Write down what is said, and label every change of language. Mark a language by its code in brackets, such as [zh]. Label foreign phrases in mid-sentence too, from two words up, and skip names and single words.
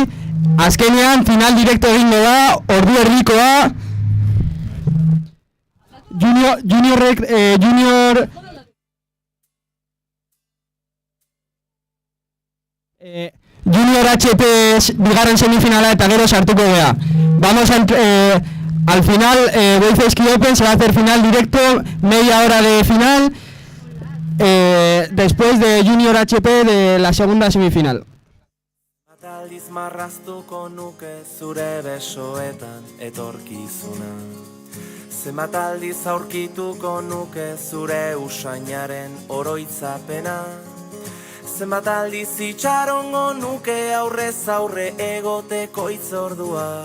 [eu] Azkenean final direkto egingo da, ordu erdikoa. Junior HP bigarren semifinala eta gero sartuko gea. [es] Vamos al final, Goizeski Open se va a hacer final directo, media hora de final, después de Junior HP de la segunda semifinal. [eu] Aldiz marraztuko nuke zure besoetan etorkizuna. Zenbat aldiz aurkituko nuke zure usainaren oroitzapena. Zenbat aldiz itxarongo nuke aurrez aurre egoteko itzordua.